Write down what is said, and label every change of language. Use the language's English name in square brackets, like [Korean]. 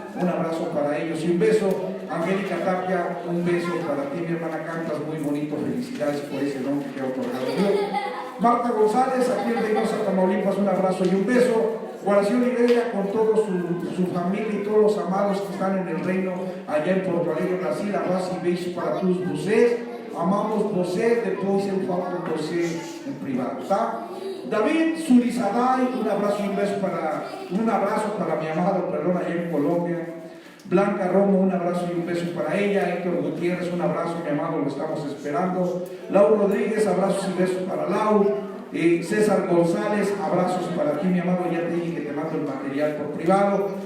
[Spanish] Un abrazo para ellos y un beso. Angélica Tapia, un beso para ti, mi hermana. Cantas muy bonito, felicidades por ese don que te ha otorgado Dios. Marta González, aquí en Reynosa, Tamaulipas, un abrazo y un beso. Guaración Iberia con toda su familia y todos los amados que están en el reino allá en Porto Alegre, Brasil. Abrazo y beso para todos [Portuguese] vocês. Amamos vocês, depois eu falo com você en privado, ¿tá? [Spanish] David Surizaday, un abrazo y un beso un abrazo para mi amado, allá en Colombia. Blanca Romo, un abrazo y un beso para ella. Héctor Gutiérrez, un abrazo, mi amado, lo estamos esperando. Lau Rodríguez, abrazos y besos para Lau. César González, abrazos para ti, mi amado, ya te dije que te mando el material por privado.